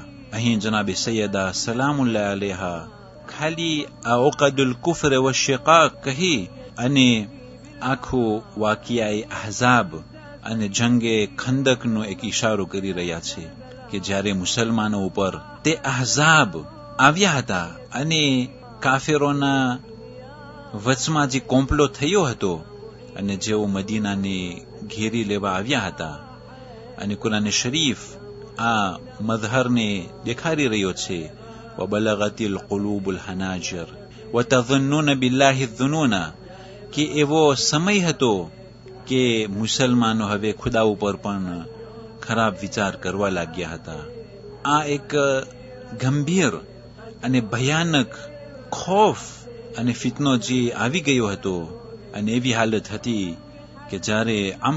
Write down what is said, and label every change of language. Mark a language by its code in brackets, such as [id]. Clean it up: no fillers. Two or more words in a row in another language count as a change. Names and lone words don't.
[gu] અહીં જનાબે સૈયદા સલામુલ્લાહ અલેહા ખાલી આ [ar] عقد الكفر والشقاق [gu] કહી અને આખું વાકિયાએ અહઝાબ અને જંગે ખંદકનો એક ઇશારો કરી રહ્યા છે કે જ્યારે મુસલમાનો ઉપર તે અહઝાબ આવ્યા હતા અને કાફિરોના વચમાં જે કોમ્પલો થયો હતો અને જેઓ મદીનાને ઘેરી લેવા આવ્યા હતા અને કુરાન શરીફ આ મઝહરને દેખાડી રહ્યો છે. [ar] وبلغت القلوب الحناجر وتظنون بالله الظنون, [gu] કે એવો સમય હતો કે મુસલમાનો હવે ખુદા ઉપર પણ ખરાબ વિચાર કરવા લાગ્યા હતા. આ એક ગંભીર અને ભયાનક ખોફ અને ફિતનો જે આવી ગયો હતો અને એવી હાલત હતી કે જ્યારે અમ્ર